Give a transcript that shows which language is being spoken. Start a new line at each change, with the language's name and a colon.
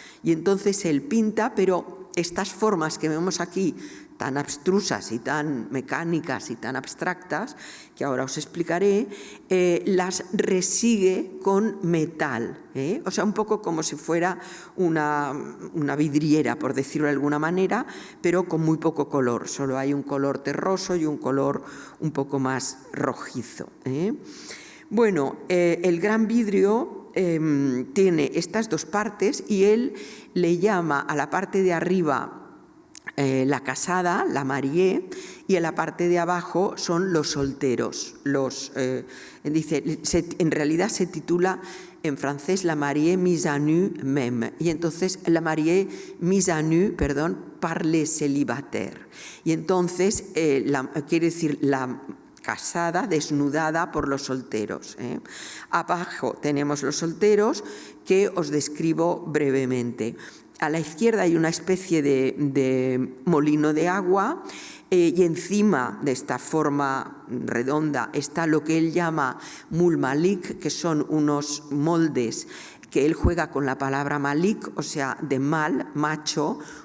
Spanish: Y entonces él pinta, pero estas formas que vemos aquí, tan abstrusas y tan mecánicas y tan abstractas, que ahora os explicaré, las resigue con metal, o sea, un poco como si fuera una vidriera, por decirlo de alguna manera, pero con muy poco color, solo hay un color terroso y un color un poco más rojizo. Bueno, el gran vidrio tiene estas dos partes y él le llama a la parte de arriba la casada, la mariée, y en la parte de abajo son los solteros. En realidad se titula en francés
French: la mariée mise à nu même, y entonces la mariée mise à nu, par les célibataires.
Spanish: Y entonces quiere decir la casada, desnudada por los solteros. Abajo tenemos los solteros, que os describo brevemente. A la izquierda hay una especie de molino de agua y encima de esta forma redonda está lo que él llama moule malik, que son unos moldes que él juega con la palabra malik, o sea, de mal, macho,